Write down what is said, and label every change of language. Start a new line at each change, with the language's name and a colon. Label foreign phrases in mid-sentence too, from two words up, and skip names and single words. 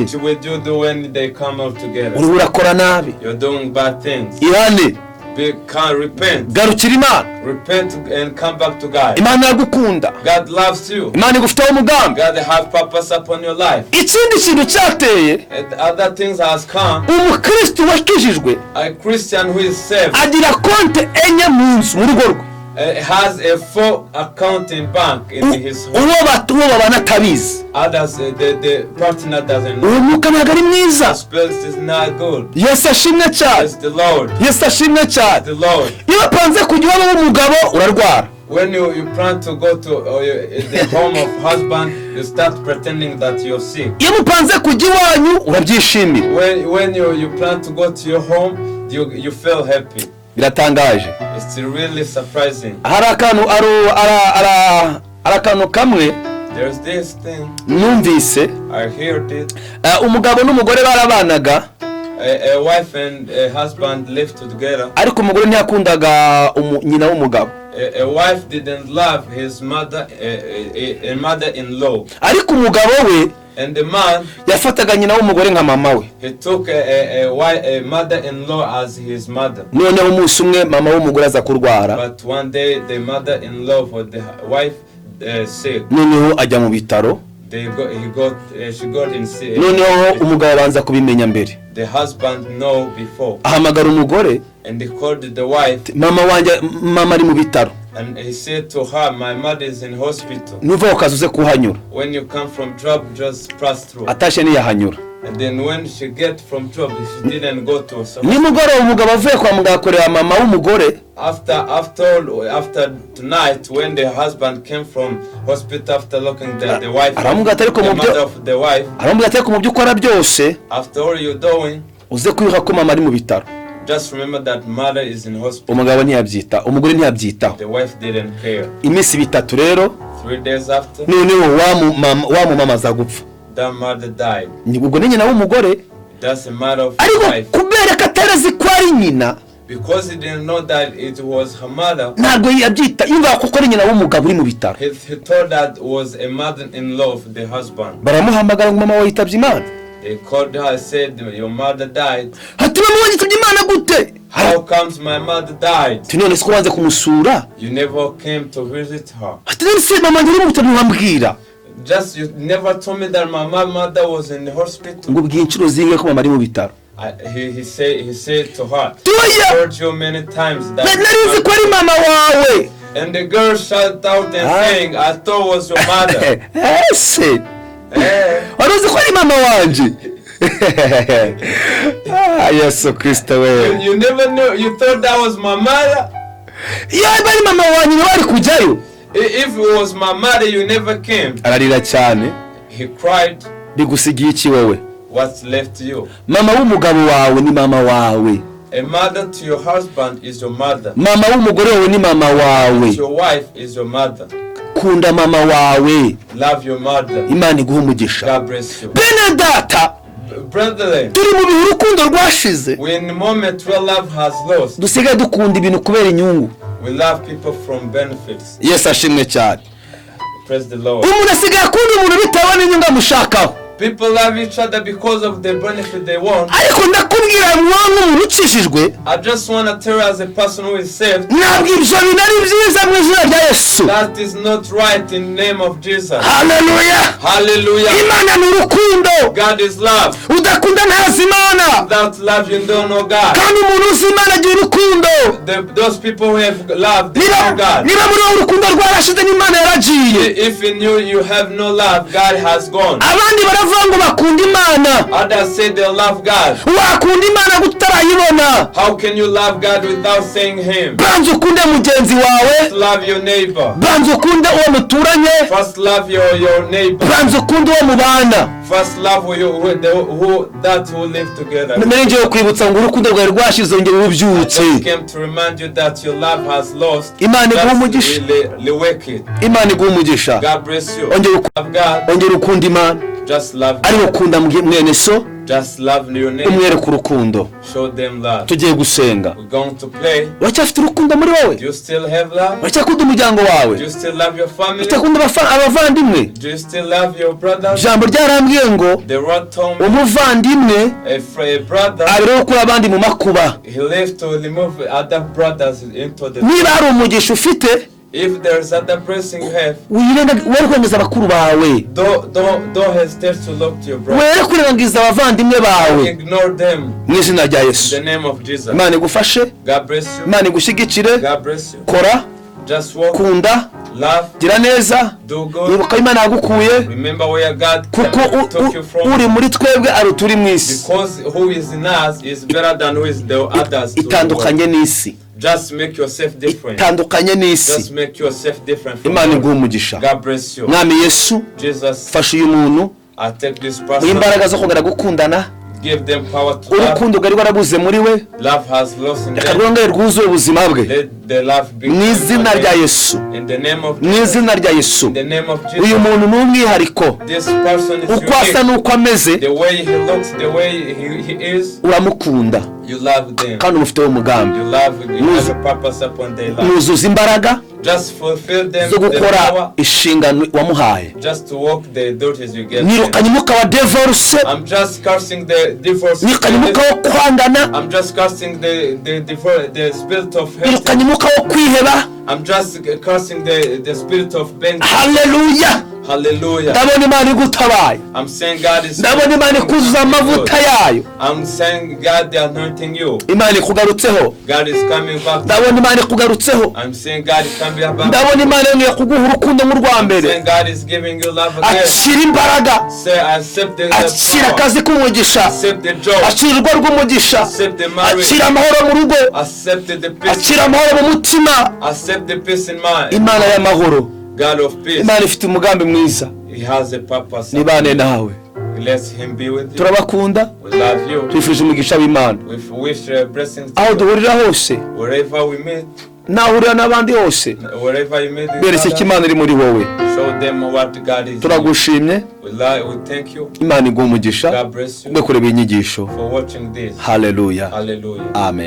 English: What will you do when they come out together?
Kinyarwanda: uri urakora nabi.
English: You're doing bad things.
Kinyarwanda: ihane,
English: Can't repent.
Kinyarwanda: garukira Imana.
English: Repent and come back to God.
Kinyarwanda: Imana iragukunda,
English: God loves you.
Kinyarwanda: Imana igufiteho umugambi.
English: God have purpose upon your life.
Kinyarwanda: ikindi kintu cyateye
English: And other things has come.
Kinyarwanda: umukristo wakijijwe
English: A Christian who is saved
Kinyarwanda: agira konte enye mu nzu mu rugo rwe,
English: has a full account in bank in his home.
Kinyarwanda: uwo babana atabizi.
English: Others, the partner doesn't know.
Kinyarwanda: uwo mwuka ntabwo ari mwiza.
English: Spells is not good.
Kinyarwanda: yesu ashimwe cyane,
English: It's the Lord.
Kinyarwanda: yesu ashimwe cyane.
English: The Lord.
Kinyarwanda: iyo upanze kujya iwabo w'umugabo urarwara.
English: When you plan to go to the home of husband, you start pretending that you're sick.
Kinyarwanda: iyo mupanze kujya iwanyu urabyishimira.
English: When you plan to go to your home, you feel happy.
Kinyarwanda: biratangaje.
English: It's really surprising.
Kinyarwanda: hari akantu kamwe
English: There's this thing,
Kinyarwanda: numvise,
English: I heard it.
Kinyarwanda: umugabo n'umugore barabanaga,
English: A wife and a husband lived together.
Kinyarwanda: ariko umugore ntiyakundaga nyina w'umugabo,
English: A wife didn't love his mother, a mother-in-law.
Kinyarwanda: ariko umugabo we
English: And the man,
Kinyarwanda: yafataga nyina w'umugore nka mama we.
English: he took a mother-in-law as his mother.
Kinyarwanda: noneho umunsi umwe mama w'umugore aza kurwara,
English: But one day the mother-in-law for the wife sick.
Kinyarwanda: noneho ajya mu bitaro,
English: She got in sick.
Kinyarwanda: noneho umugabo abanza kubimenya mbere,
English: The husband know before,
Kinyarwanda: ahamagara umugore,
English: and he called the wife,
Kinyarwanda: mama ari mu bitaro,
English: and he said to her, "My mother is in hospital.
Kinyarwanda: nuva ukaza uze kuhanyura.
English: When you come from job, just pass through."
Kinyarwanda: atashye ntiyahanyura.
English: And then when she get from job, she didn't go to.
Kinyarwanda: nimugoroba umugabo avuye kwa muganga akorera mama w'umugore,
English: After tonight, when the husband came from hospital after looking the wife, the mother of the wife,
Kinyarwanda: aramubwira ati ko mu byo ukora byose
English: after all you're doing,
Kinyarwanda: uze kwibuka ko mama ari mu bitaro.
English: just remember that mother is in hospital.
Kinyarwanda: umugabo umugore ntiyabyitaho.
English: The wife didn't care.
Kinyarwanda: iminsi bitatu rero,
English: 3 days after,
Kinyarwanda: noneho wa mama aza gupfa.
English: that mother died.
Kinyarwanda: ubwo ni nyina w'umugore,
English: That's a matter of
Kinyarwanda: ariko
English: life.
Kinyarwanda: kubera ko atarazi ko ari nyina,
English: Because he didn't know that it was her mother,
Kinyarwanda: ntabwo yabyita yumva kuko ari nyina w'umugabo uri mu bitaro.
English: he thought that was a mother-in-law of the husband.
Kinyarwanda: baramuhamagara ngo mama wawe yitabye Imana.
English: They called her and said, "Your mother died."
Kinyarwanda: ati mama wawe yitabye Imana gute?
English: How comes my mother died?
Kinyarwanda: ati none siko wanze kumusura?
English: You never came to visit her.
Kinyarwanda: ati none se mama njye uri mu bitaro ntiwambwira?
English: Just you never told me that my mother was in the hospital.
Kinyarwanda: ngo ubwiye inshuro zingahe ko mama ari mu bitaro?
English: He said to her,
Kinyarwanda: Toya!
English: "I heard you many times that."
Kinyarwanda: nari nzi ko ari mama wawe.
English: And the girl shut out and saying, "I thought it was your mother."
Kinyarwanda: ese Eh. wari uzi ko ari mama wanje? yesu kristo we,
English: You never knew. You thought that was my mother.
Kinyarwanda: iyo ari mama wanjye niwe wari kujyayo.
English: If it was my mother, you never came.
Kinyarwanda: ararira cyane.
English: He cried.
Kinyarwanda: bigusigiye iki wowe?
English: What's left to you?
Kinyarwanda: mama w'umugabo wawe ni mama wawe,
English: A mother to your husband is your mother.
Kinyarwanda: mama w'umugore wawe ni mama wawe.
English: Your wife is your mother.
Kinyarwanda: kunda mama wawe,
English: Love your mother.
Kinyarwanda: Imana iguha umugisha.
English: God bless you.
Kinyarwanda: bene data,
English: brethren,
Kinyarwanda: turi mu bihe urukundo rwashize,
English: we're in a moment where love has lost.
Kinyarwanda: dusigaye dukunda ibintu kubera inyungu.
English: We love people from benefits.
Kinyarwanda: Yesu ashimwe cyane.
English: Praise the Lord.
Kinyarwanda: Umuntu asigaye akunda umuntu bitewe n'inyungu amushakaho.
English: People love each other because of the benefit they want.
Kinyarwanda: Ariko ndakubwira mwana umuntu ukishijwe,
English: I just want to tell you as a person who is saved,
Kinyarwanda: ntabwo ibyo bintu ari byiza mu izina rya Yesu.
English: that is not right in the name of Jesus.
Kinyarwanda: Haleluya.
English: Hallelujah.
Kinyarwanda: Imana ni urukundo.
English: God is love.
Kinyarwanda: Udakunda ntazi Imana.
English: Without love you don't know God.
Kinyarwanda: Kandi umuntu uzi Imana agira urukundo.
English: Those people who have love, they know God.
Kinyarwanda: Niba muri uwo urukundo rwarashize n'Imana yaragiye.
English: If in you have no love, God has gone.
Kinyarwanda: Abandi baravuga ngo bakunda Imana.
English: Others say they love God.
Kinyarwanda: Wakunda Imana gutarayibona.
English: How can you love God without seeing Him?
Kinyarwanda: Banza ukunde mugenzi wawe.
English: First love your neighbor.
Kinyarwanda: Banza ukunde uwo muturanye.
English: First love your neighbor.
Kinyarwanda: Banza ukunde uwo mubana.
English: First love who live together.
Kinyarwanda: Ngiye kwibutsa ngo urukundo rwawe rwashize ongera urubyutse.
English: I came to remind you that your love has lost.
Kinyarwanda: Imana iguhe umugisha. Imana iguhe umugisha.
English: God bless you.
Kinyarwanda: Ongera ukunda Imana.
English: Just love.
Kinyarwanda: Ari ukunda mwene so.
English: Just love your neighbor.
Kinyarwanda: Umwereke urukundo.
English: Show them love.
Kinyarwanda: Tugiye gusenga.
English: We're going to play.
Kinyarwanda: Uracyafite urukundo muri wowe?
English: Do you still have love?
Kinyarwanda: Uracyakunda umuryango wawe?
English: Do you still love your family?
Kinyarwanda: Uracyakunda abavandimwe?
English: Do you still love your brothers?
Kinyarwanda: Ijambo ryarambwiye ngo
English: The word told me
Kinyarwanda: umuvandimwe
English: a brother
Kinyarwanda: abiriho kuri abandi mu makuba.
English: he lived to remove other brothers into the.
Kinyarwanda: Niba hari umugisha ufite,
English: if there's other blessing you have,
Kinyarwanda: were kurengagiza abakuru bawe.
English: Don't hesitate to look to your brother.
Kinyarwanda: Were kurengagiza abavandimwe bawe.
English: Ignore them.
Kinyarwanda: Mu izina rya Yesu.
English: In the name of Jesus.
Kinyarwanda: Imana igufashe.
English: God bless you.
Kinyarwanda: Imana igushyigikire.
English: God bless you.
Kinyarwanda: Kora.
English: Just walk.
Kinyarwanda: Kunda.
English: Love.
Kinyarwanda: Gira neza.
English: Do good.
Kinyarwanda: Nibuka Imana yagukuye.
English: Remember where God took you from.
Kinyarwanda: Uri muri twebwe ari turi mu isi.
English: Because who is in us is better than who is the others.
Kinyarwanda: Itandukanye n'isi.
English: Just make yourself different.
Kinyarwanda: Itandukanye n'isi.
English: Just make yourself different.
Kinyarwanda: Imana iguhe umugisha.
English: God bless you.
Kinyarwanda: Mwami Yesu.
English: Jesus.
Kinyarwanda: Fasha uyu muntu.
English: I take this person.
Kinyarwanda: Imbaraga zo kongera gukundana.
English: Give them power to love.
Kinyarwanda: Urukundo rwari rwarabuze muri we.
English: Love has lost in them.
Kinyarwanda: Akarwongere rwuzuye ubuzima bwe.
English: Let the love be.
Kinyarwanda: Mu izina rya Yesu.
English: In the name of
Kinyarwanda: mu izina rya Yesu.
English: In the name of Jesus.
Kinyarwanda: Uyu muntu ni umwihariko.
English: This person is
Kinyarwanda: uko asa n'uko ameze.
English: The way he looks, the way he is.
Kinyarwanda: Uramukunda.
English: You love them.
Kinyarwanda: Kandi umufiteho umugambi.
English: You have a purpose upon their life.
Kinyarwanda: Nuzuza imbaraga.
English: Just fulfill them.
Kinyarwanda: Zo gukora inshingano wamuhaye.
English: Just to walk the duties you get.
Kinyarwanda: Nirukanye umwuka wa divorce.
English: I'm just cursing the divorce.
Kinyarwanda: Nirukanye umwuka wo kwangana.
English: I'm just cursing the spirit of hate.
Kinyarwanda: Nirukanye umwuka wo kwiheba.
English: I'm just cursing the spirit of vengeance.
Kinyarwanda: Hallelujah.
English: Hallelujah.
Kinyarwanda: Ndabona Imana igutabaye.
English: I'm saying God is.
Kinyarwanda: Ndabona Imana ikuzuza amavuta yayo.
English: I'm saying God is anointing you.
Kinyarwanda: Imana ikugarutseho.
English: God is coming back.
Kinyarwanda: Ndabona Imana ikugarutseho.
English: I'm saying God is coming back.
Kinyarwanda: Ndabona Imana yongeye kuguha urukundo nk'urwa mbere.
English: I'm saying God is giving you love again.
Kinyarwanda: Akira imbaraga.
English: Say accept the power.
Kinyarwanda: Akira akazi k'umugisha.
English: Accept the joy.
Kinyarwanda: Akira urugo rw'umugisha.
English: Accept the marriage.
Kinyarwanda: Akira amahoro mu rugo.
English: Accept the peace.
Kinyarwanda: Akira amahoro mu mutima.
English: Accept the peace in mind.
Kinyarwanda: Imana y'amahoro.
English: God of peace.
Kinyarwanda: Imana ifite umugambi mwiza.
English: He has a purpose.
Kinyarwanda: Nibane nawe.
English: Let him be with you.
Kinyarwanda: Turabakunda.
English: We love you.
Kinyarwanda: Twifuje umugisha w'Imana.
English: We wish blessings.
Kinyarwanda: Aho duhurira hose.
English: Wherever we meet.
Kinyarwanda: Nahurira n'abandi hose.
English: Wherever you meet.
Kinyarwanda: Beretse ko Imana iri muri wowe.
English: Show them what God is.
Kinyarwanda: Turagushimye.
English: We thank you.
Kinyarwanda: Imana iguhe umugisha.
English: God bless you.
Kinyarwanda: Mwe kureba inyigisho.
English: For watching this.
Kinyarwanda: Hallelujah.
English: Hallelujah.